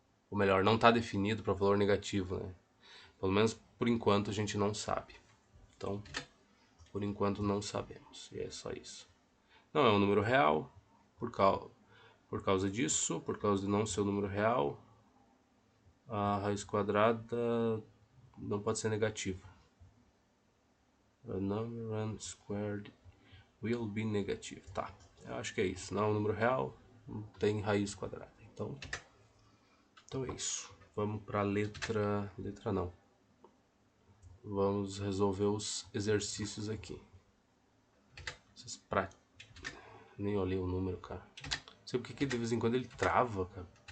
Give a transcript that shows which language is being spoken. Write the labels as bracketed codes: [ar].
[pt] Ou melhor, não está definido para valor negativo, né? Pelo menos por enquanto a gente não sabe. Então, por enquanto não sabemos. E é só isso. Não é um número real, por causa disso, por causa de não ser um número real, a raiz quadrada não pode ser negativa. [en] A number n squared will be negative. [pt] Tá, eu acho que é isso. Não é um número real, não tem raiz quadrada. Então é isso. Vamos para a letra não. Vamos resolver os exercícios aqui. Nem olhei o número, cara. Não sei porque que de vez em quando ele trava, cara.